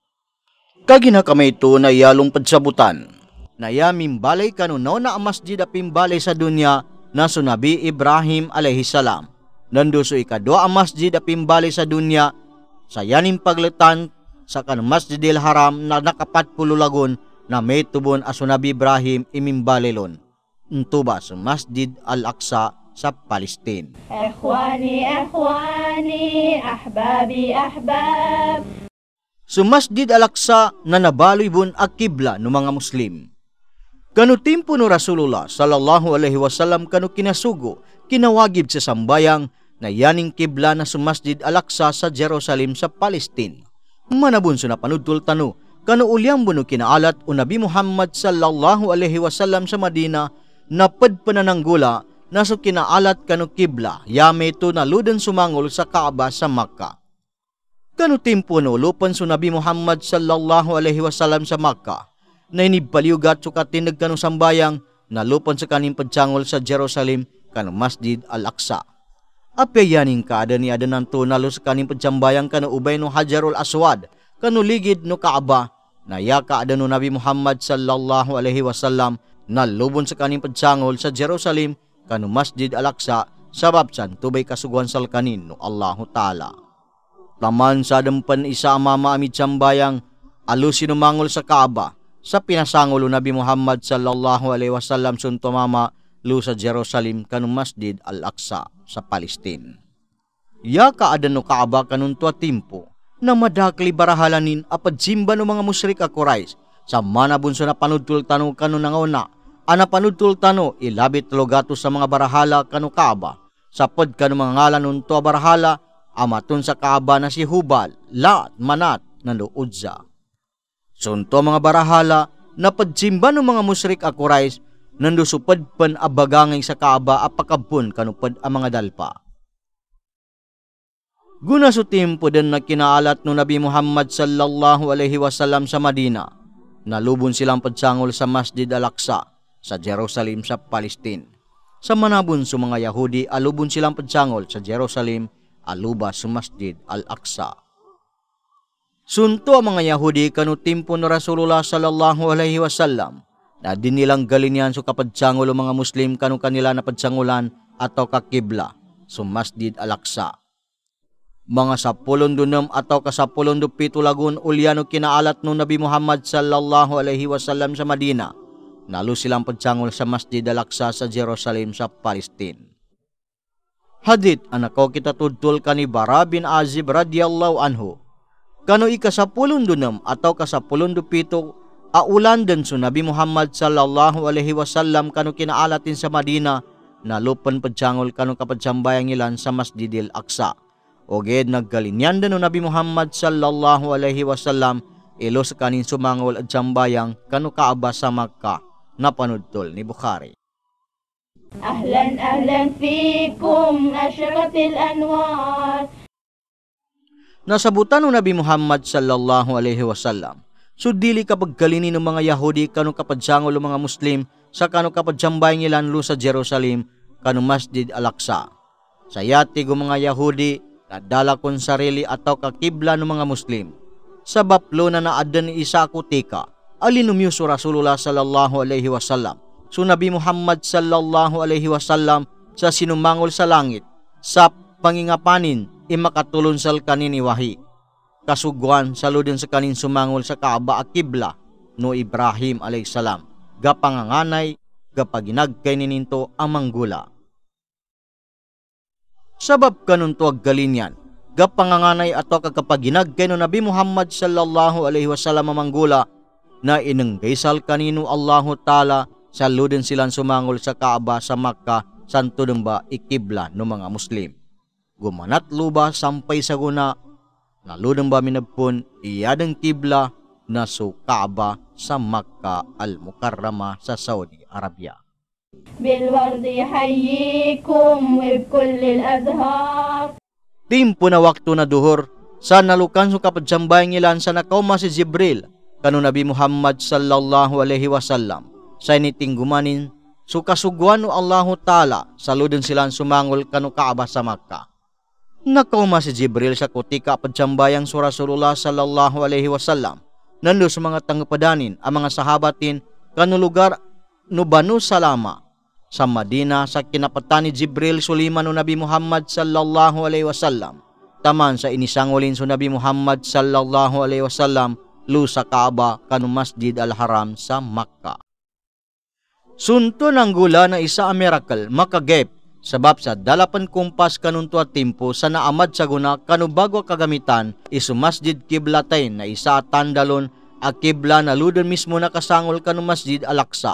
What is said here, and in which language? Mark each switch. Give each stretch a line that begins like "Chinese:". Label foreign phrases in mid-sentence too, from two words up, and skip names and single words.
Maguindanaon: Kagina kamay ito na iyalong padsabutan. Nayaming balay kanu na ang masjid a pimbalay sa dunya na Nabi Ibrahim alayhisalam. Nanduso ikadwa ang masjid a pimbalay sa dunya sa yaning pagletan sa kan Masjidil Haram na nakapatpulo lagun na may tubon as Nabi Ibrahim imimbalilon. Ntuba sa Masjid Al-Aqsa sa Palestine.
Arabic: إخواني إخواني أحبابي أحباب.
Maguindanaon: Sa Masjid Al-Aqsa na nabaloy bun ang kibla ng mga Muslim. Kanu timpo no Rasulullah
Arabic: صلى الله عليه وسلم
Maguindanaon: kanu kinasugo, kinawagib sa sambayang na yaning kibla na sa Masjid Al-Aqsa sa Jerusalem sa Palestine. Manabun sa napanudtol tanu, kanu ulyang buno kinaalat o Nabi Muhammad
Arabic: صلى الله عليه وسلم
Maguindanaon: sa Madina na padpanananggula na so kinaalat kanu kibla, yame ito na luden sumangol sa Kaaba sa Makkah. Kanu timpo no lupan so Nabi Muhammad
Arabic: صلى الله عليه وسلم
Maguindanaon: sa Makkah, na inibaliugat sukatin nagkanu sambayang na lupan sa kaning padsangol sa Jerusalem kanu Masjid Al-Aqsa. Apayaning kaada ni adanan to nalo sa kaning padsambayang kanu ubay no Hajarul Aswad kanu ligid no Kaaba na ya kaada no Nabi Muhammad
Arabic: صلى الله عليه وسلم
Maguindanaon: na lubon sa kaning padsangol sa Jerusalem kanu Masjid Al-Aqsa sabab san tubay kasuguan sal kanin no Allahu Ta'ala. Taman sa dampan isa mama amid sambayang alusin mangol sa Kaaba sa pinasangol Nabi Muhammad
Arabic: صلى الله عليه وسلم
Maguindanaon: sunto mama lu sa Jerusalem kanu Masjid Al-Aqsa sa Palestine. Ya kaadan no Kaaba kanun tua timpo na madakli barahalanin apad simba no mga musyrik a Quraysh sa manabun sa napanudtul tano kanu nangauna. Ana panudtul tano ilabit logato sa mga barahala kanu Kaaba. Sapod kanu mga ngalan nun tua barahala amaton sa Kaaba na si Hubal, Lat, Manat, nando Uzza. Sunto mga barahala na padsimba no mga musyrik a Quraysh nando supad pan abagangay sa Kaaba apakabun kanupad ang mga dalpa. Guna su timpo din na kinaalat no Nabi Muhammad
Arabic: صلى الله عليه وسلم
Maguindanaon: sa Madina, nalubon silang padsangol sa Masjid Al-Aqsa sa Jerusalem sa Palestine. Sa manabon su mga Yahudi alubon silang padsangol sa Jerusalem aluba sa Masjid Al-Aqsa. Sunto ang mga Yahudi kanu timpo no Rasulullah
Arabic: صلى الله عليه وسلم
Maguindanaon: na din nilang galinyan so kapadsangol o mga Muslim kanu kanila na padsangulan ataw kakibla so Masjid Al-Aqsa. Mga 16 ataw ka 17 lagun ulyano kinaalat no Nabi Muhammad
Arabic: صلى الله عليه وسلم
Maguindanaon: sa Madina, nalo silang padsangol sa Masjid Al-Aqsa sa Jerusalem sa Palestine. Hadith anako kita tudtol kani Bara bin Azib
Arabic: رضي الله عنه,
Maguindanaon: kanu ika-10 ataw ka 17 aulan din so Nabi Muhammad
Arabic: صلى الله عليه وسلم
Maguindanaon: kanu kinaalatin sa Madina na lupan padsangol kanu kapadsambayang ilan sa Masjidil Aqsa. Oged naggalinyan din no Nabi Muhammad
Arabic: صلى الله عليه وسلم
Maguindanaon: ilo sa kanin sumangol at sambayang kanu Kaaba sa Makkah na panudtol ni Bukhari.
Arabic: أهلا أهلا فيكم أشرقت الأنوار.
Maguindanaon: Nasabutan no Nabi Muhammad
Arabic: صلى الله عليه وسلم
Maguindanaon: so dili kapag galini ng mga Yahudi kanu kapadsangol ng mga Muslim sa kanu kapadsambayang ilan lu sa Jerusalem kanu Masjid Al-Aqsa. Sa yati ng mga Yahudi nadala kon sarili ataw kakibla ng mga Muslim. Sa baplo na naadan ni isa kutika alinumyuso Rasulullah
Arabic: صلى الله عليه وسلم
Maguindanaon: so Nabi Muhammad
Arabic: صلى الله عليه وسلم
Maguindanaon: sa sinumangol sa langit sa pangingapanin imakatulon sal kanin iwahi. Kasugwan saludin sa kanin sumangol sa Kaaba a kibla no Ibrahim alayhisalam gapanganganay gapaginagkay nininto ang manggula. Sabab kanun tuag galinyan gapanganganay ato kagapaginag kay no Nabi Muhammad
Arabic: صلى الله عليه وسلم
Maguindanaon: manggula na inenggaysal kanino Allahu Ta'ala sa luden silang sumangol sa Kaaba sa Makkah santo ba ikibla no mga Muslim. Gumanat luba sampay sa guna na luden ba minabpon iyadang kibla na so Kaaba sa Makkah al-Mukarrama sa Saudi Arabia.
Arabic: بالورد يحييكم وبكل الأزهار.
Maguindanaon: Timpo na wakto na duhor sa nalukan so kapadsambayang ilan sa nakauma si Jibril kanu Nabi Muhammad
Arabic: صلى الله عليه وسلم
Maguindanaon: sa initing gumanin so kasugwan no Allahu Ta'ala sa luden silang sumangol kanu Kaaba sa Makkah. Nakauma si Jibril sa kutika padsambayang so Rasulullah
Arabic: صلى الله عليه وسلم
Maguindanaon: nando sa mga tanggapadanin ang mga sahabatin kanu lugar no Banu Salama sa Madina sa kinapatan ni Jibril Suliman no Nabi Muhammad
Arabic: صلى الله عليه وسلم
Maguindanaon: taman sa inisangolin so Nabi Muhammad
Arabic: صلى الله عليه وسلم
Maguindanaon: lu sa Kaaba kanu Masjid al-Haram sa Makkah. Sunto ng gula na isa a miracle makagep sabab sa dalapan kumpas kanunto at timpo sa naamad sa guna kanu bago kagamitan isu Masjid Kiblatain na isa at tandalon a kibla na luden mismo nakasangol kanu Masjid al-Aqsa.